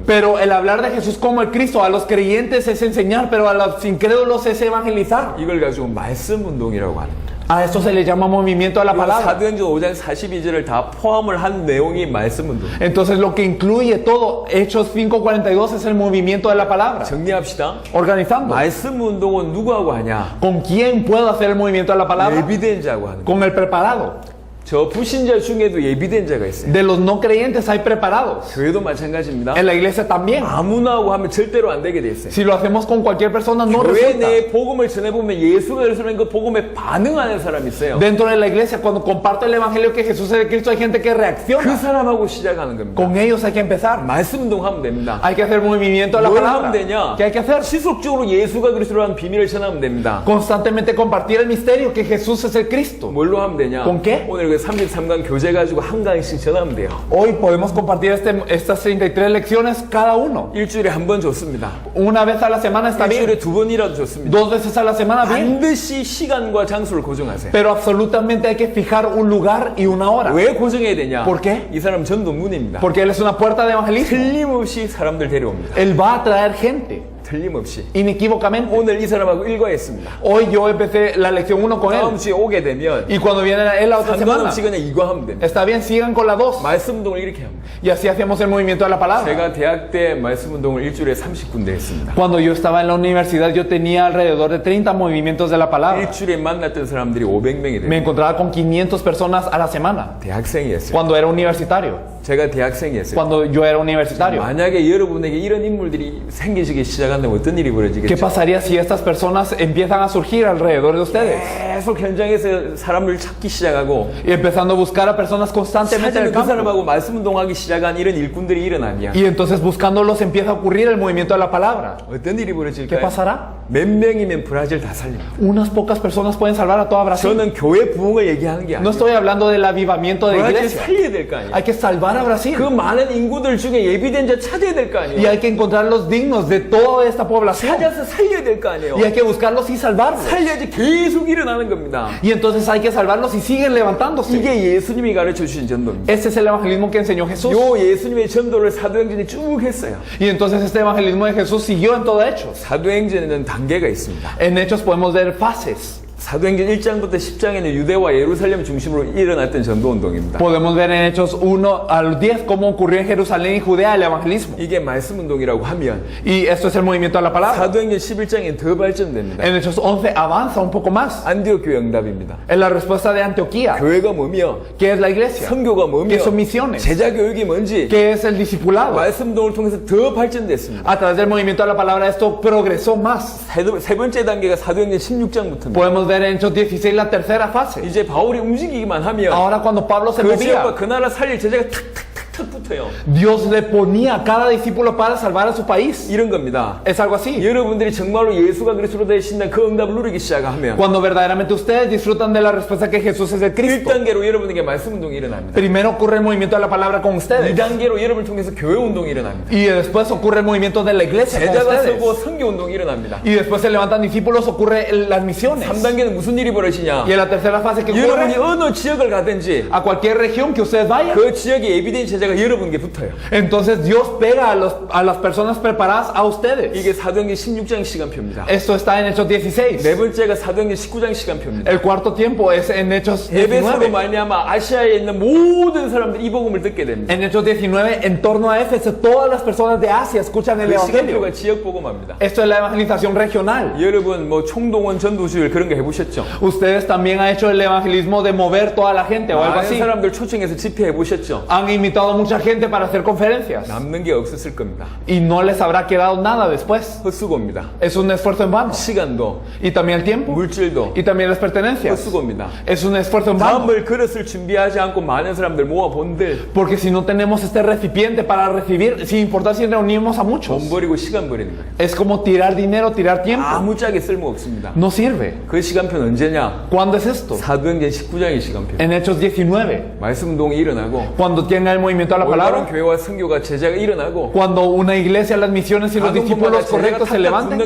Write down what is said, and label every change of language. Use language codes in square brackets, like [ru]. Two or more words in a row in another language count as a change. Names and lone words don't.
[es] Pero el hablar de Jesús como el Cristo a los creyentes es enseñar, pero a los incrédulos es evangelizar. [ko] 이걸 가지고 말씀 운동이라고 합니다. [es] A esto se le llama movimiento de la palabra. [ko] 사도행전 5장 42절을 다 포함을 한 내용이 말씀 운동. [es] Entonces lo que incluye todo, Hechos 5:42, es el movimiento de la palabra. [ko] 정리합시다. [es] Organizando. [ko] 말씀 운동은 누구하고 하냐? [es] ¿Con quién puedo hacer el movimiento de la palabra? [ko] 예비된 자고 하는 거예요. [es] Con el preparado. [ko] 저 불신자 중에도 예비된 자가 있어요. [es] De los no creyentes hay preparados. [ko] 교회도 마찬가지입니다. [es] En la iglesia también. [ko] 아무나 하고 하면 절대로 안 되게 돼 있어요. [es] Si lo hacemos con cualquier persona no [ko] 교회 [es] resulta. [ko] 내에 복음을 전해보면 예수가 그리스도라는 그 복음에 반응하는 사람이 있어요. [es] Dentro de la iglesia, cuando comparto el evangelio que Jesús es el Cristo, hay gente que [ko] 그 [es] reacciona. [ko] 사람하고 시작하는 겁니다. [es] Con ellos hay que empezar. [ko] 말씀 운동하면 됩니다. [es] Hay que hacer movimiento de la [ko] 뭘 [es] palabra. [ko] 하면 되냐? [es] ¿Qué hay que hacer? [ko] 지속적으로 예수가 그리스도라는 비밀을 전하면 됩니다. [es] Constantemente compartir el misterio que Jesús es el Cristo. [ko] 뭘로 하면 되냐? [es] ¿Con qué? [ko] 오늘 그 33강 교재 가지고 한 강의씩 전하면 돼요. [es] Hoy podemos compartir estas 33 lecciones cada uno. [ko] 일주일에 한 번 좋습니다. [es] Una vez a la semana está bien. [ko] 일주일에 두 번이라도 좋습니다. [es] 2 veces a la semana bien. [ko] 반드시 시간과 장소를 고정하세요. [es] Pero absolutamente hay que fijar un lugar y una hora. [ko] 왜 고정해야 되냐? [es] ¿Por qué? [ko] 이 사람 전도문입니다. [es] Porque Él es una puerta de evangelismo. [ko] 틀림없이 사람들 데려옵니다. [es] Él va a traer gente. [ko] 틀림없이. [es] Inequívocamente. [ko] 오늘 이 사람하고 일과했습니다. [es] Hoy yo empecé la lección 1 con [ko] 다음 [es] él. [ko] 주에 오게 되면 [es] Y cuando viene él la otra semana, [ko] 상관없이 그냥 이과하면 됩니다. [es] está bien, sigan con la 2. [ko] 말씀 운동을 이렇게 합니다. [es] Y así hacemos el movimiento de la palabra. [ko] 제가 대학 때 말씀 운동을 일주일에 30군데 했습니다. [es] Cuando yo estaba en la universidad, yo tenía alrededor de 30 movimientos de la palabra. [ko] 일주일에 만났던 사람들이 500명이 [es] Me [ko] 됩니다. [es] encontraba con 500 personas a la semana. [ko] 대학생이었어요. [es] Cuando era universitario. [ko] 제가 대학생이었어요. [es] Cuando yo era universitario. [ko] 만약에 여러분에게 이런 인물들이 생기시기 시작한다면 어떤 일이 [es] ¿Qué [ko] 벌어지겠죠? [es] pasaría si estas personas empiezan a surgir alrededor de ustedes? [ko] 계속 현장에서 사람을 찾기 시작하고 [es] Y empezando a buscar a personas constantemente en [ko] 사실은 [es] el [ko] 그 [es] campo. [ko] 사람하고 말씀 운동하기 시작한 이런 일꾼들이 일어나면 [es] Y entonces buscándolos empieza a ocurrir el movimiento de la palabra. [ko] 어떤 일이 [es] ¿Qué [ko] 벌어질까요? [es] pasará? [ko] 몇 명이면 브라질 다 살립니다. [es] Unas pocas personas pueden salvar a toda Brasil. [ko] 저는 교회 부흥을 얘기하는 게 [es] No [ko] 아니에요. [es] estoy hablando del avivamiento de 브라질 iglesia. [ko] 살려야 될 거 아니에요. [es] Hay que salvar a Brasil. [ko] 그 많은 인구들 중에 예비된 자 찾아야 될 거 [es] Y [ko] 아니에요. [es] hay que encontrar los dignos de toda esta población. [ko] 찾아서 살려야 될 거 아니에요. [es] Y hay que buscarlos y salvarlos. [ko] 살려야지 계속 일어나는 겁니다. [es] Y entonces hay que salvarlos y siguen levantándose. [ko] 이게 예수님이 가르쳐 주신 전도입니다. [es] Este es el evangelismo que enseñó Jesús. [ko] 요 예수님의 전도를 사도행전이 쭉 했어요. [es] Y entonces este evangelismo de Jesús siguió en todo Hechos. [ko] 사도행전에는 단계가 있습니다. [es] En Hechos podemos ver fases. [ko] 사도행전 1장부터 10장에는 유대와 예루살렘 중심으로 일어났던 전도운동입니다. [es] Podemos ver en Hechos 1 al 10 cómo ocurrió en Jerusalén y Judea el evangelismo. [ko] 이게 말씀운동이라고 하면 [es] Y esto es el movimiento de la palabra. [ko] 사도행전 11장에 더 발전됩니다. [es] En Hechos 11 avanza un poco más. [ko] 안디옥 교회 응답입니다. [es] En la respuesta de Antioquía. [ko] 교회가 뭐며 [es] ¿Qué es la iglesia? [ko] 선교가 뭐며 [es] ¿Qué son misiones? [ko] 제자 교육이 뭔지 [es] ¿Qué es el discipulado? [ko] 말씀운동을 통해서 더 발전됐습니다. [es] A través del movimiento de la palabra esto progresó más. [ko] 세 번째 단계가 사도행전 16장부터입니다. [es] Podemos ver en Hechos 16 la tercera fase. [ko] 이제 바울이 움직이기만 하면 [es] Ahora cuando Pablo se [ko] 그 지역과 [es] movía, [ko] 그 나라 살릴 제자가 탁탁탁탁 붙어요. [es] Dios le ponía a cada discípulo para salvar a su país. [ko] 이런 겁니다. [es] Es algo así. [ko] 여러분들이 정말로 예수가 그리스도로 되신다 그 응답을 누리기 시작하면 [es] Cuando verdaderamente ustedes disfrutan de la respuesta que Jesús es el Cristo. [ko] 1단계로 여러분에게 말씀운동이 일어납니다. [es] Primero ocurre el movimiento de la palabra con ustedes. [ko] 2단계로 여러분을 통해서 교회운동이 일어납니다. [es] Y después ocurre el movimiento de la iglesia con [ko] 제자가 [es] ustedes. [ko] 서고 선교운동이 일어납니다. [es] Y después se levantan discípulos, ocurre las misiones. [ko] 3단계는 무슨 일이 벌어지냐? [es] Y en la tercera fase que [ko] 여러분이 [es] ocurre, [ko] 어느 지역을 가든지 [es] a cualquier región que ustedes vayan, [ko] 그 지역의 에비덴 제자가 여러분에게 붙어요. [es] entonces Dios pega a las personas preparadas a ustedes. [ko] 이게 사도행전 16장 시간표입니다. [es] Esto está en Hechos 16. [ko] 네 번째가 사도행전 19장 시간표입니다. [es] El cuarto tiempo es en Hechos [ko] 에베소로 [es] 19. [ko] 말미암아 아시아에 있는 모든 사람들이 이 복음을 듣게 됩니다. [es] En Hechos 19, en torno a Éfeso, todas las personas de Asia escuchan el [ko] 그 [es] Evangelio. [ko] 시간표가 지역 복음합니다. [es] Esto es la evangelización regional. [ko] 여러분 뭐 총동원 전도주일 그런 거 해보셨죠? [es] Ustedes también han hecho el evangelismo de mover toda la gente o algo [ko] 많은 [es] así. [ko] 사람들 초청해서 집회 해보셨죠? [es] Han invitado a mucha gente para hacer conferencias [ko] 남는 게 없었을 겁니다. [es] y no les habrá quedado nada después. [ko] 헛수고입니다. [es] Es un esfuerzo en vano. [ko] 시간도 [es] Y también el tiempo [ko] 물질도 [es] y también las pertenencias. [ko] 헛수고입니다. [es] Es un esfuerzo en vano. [ko] 다음을 그릇을 준비하지 않고 많은 사람들 모아본들 [es] Porque si no tenemos este recipiente para recibir, sin importar si reunimos a muchos, [ko] 돈 버리고 시간 버리는 거예요. [es] es como tirar dinero, tirar tiempo. [ko] 아무짝에 쓸모 없습니다. [es] No sirve. [ko] 그 시간표는 언제냐? [es] ¿Cuándo es esto? [ko] 사도행전 19장의 시간표. [es] En Hechos 19, [ko] 말씀운동이 일어나고 [es] cuando tiene el movimiento de la [ko] 올바른 [es] palabra, [ko] 교회와 선교가 제자가 일어나고 [es] cuando una iglesia, las misiones y los discípulos correctos se levanten,